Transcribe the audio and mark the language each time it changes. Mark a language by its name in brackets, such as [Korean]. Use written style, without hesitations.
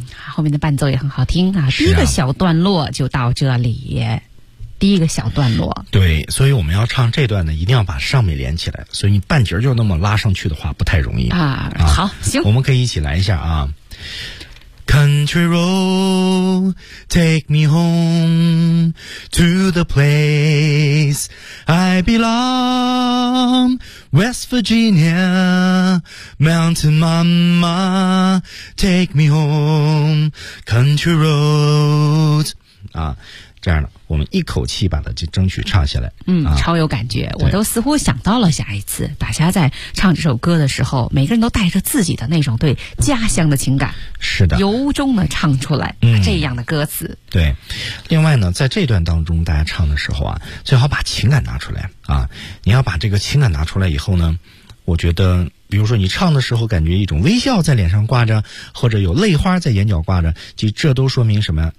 [Chinese] 后面的伴奏也很好听啊，第一个小段落就到这里。第一个小段落，对，所以我们要唱这段呢，一定要把上面连起来，所以你半截就那么拉上去的话不太容易好，行，我们可以一起来一下啊。 [English] Country road take me home to the place I belong, West Virginia mountain mama take me home country road 啊， [Chinese] 这样的我们一口气把它就争取唱下来。超有感觉，我都似乎想到了下一次大家在唱这首歌的时候，每个人都带着自己的那种对家乡的情感，是的，由衷的唱出来这样的歌词。对，另外呢在这段当中大家唱的时候啊，最好把情感拿出来啊，你要把这个情感拿出来以后呢，我觉得比如说你唱的时候感觉一种微笑在脸上挂着，或者有泪花在眼角挂着，其实这都说明什么呀？